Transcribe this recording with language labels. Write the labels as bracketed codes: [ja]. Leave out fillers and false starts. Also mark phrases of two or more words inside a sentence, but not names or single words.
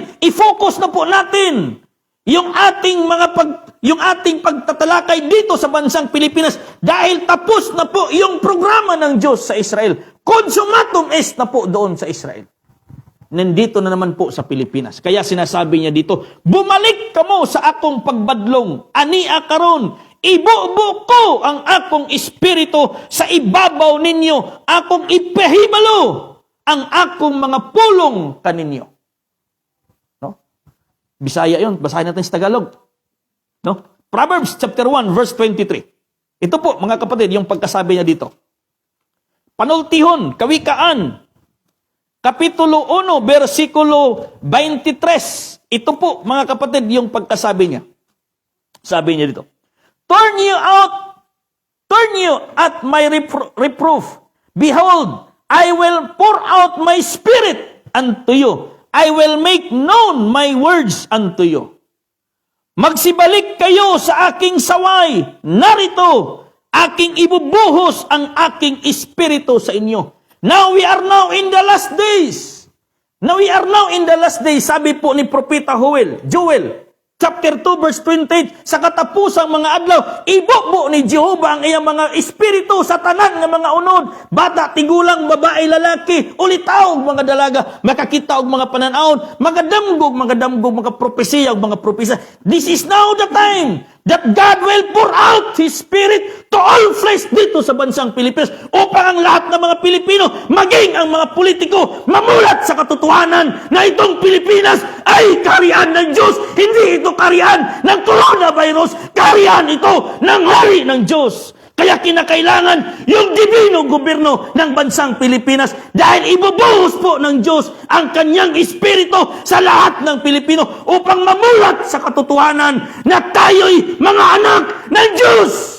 [tl] I-focus na po natin yung ating pagtatalakay dito sa bansang Pilipinas dahil tapos na po yung programa ng Diyos sa Israel. [la] Consumatum est [tl] na po doon sa Israel. Nandito na naman po sa Pilipinas. Kaya sinasabi niya dito, [ceb] bumalik kamo sa akong pagbadlong, ania karon, ibubo ko ang akong espiritu sa ibabaw ninyo, akong ipahibalo ang akong mga pulong kaninyo. No? [tl] Bisaya yun, basahin natin sa Tagalog. No? [en] Proverbs chapter 1 verse 23. [tl] Ito po mga kapatid, yung pagkasabi niya dito. Panultihon, Kawikaan, Kapitulo 1, versikulo 23. Ito po, mga kapatid, yung pagkasabi niya. Sabi niya dito, [en] Turn you at my reproof. Behold, I will pour out my spirit unto you. I will make known my words unto you. [tl] Magsibalik kayo sa aking saway. Narito, aking ibubuhos ang aking espiritu sa inyo. [en] Now we are now in the last days. [tl] Sabi po ni Propeta Joel, chapter 2, verse 28, [ceb] sa katapusang mga adlaw, ibubo ni Jehovah ang iyang mga espiritu sa tanan ng mga unod, bata, tigulang, babae, lalaki, ulitaw, mga dalaga, makakita og mga pananaon, mga damgog, mga propesiya, mga propesiya. [en] This is now the time that God will pour out His Spirit to all flesh [tl] dito sa bansang Pilipinas upang ang lahat ng mga Pilipino, maging ang mga politiko, mamulat sa katotohanan na itong Pilipinas ay kaharian ng Diyos. Hindi ito kaharian ng coronavirus, kaharian ito ng hari ng Diyos. Kaya kinakailangan yung divino gobyerno ng bansang Pilipinas dahil ibubuhos po ng Diyos ang kanyang espiritu sa lahat ng Pilipino upang mamulat sa katotohanan na tayo'y mga anak ng Diyos.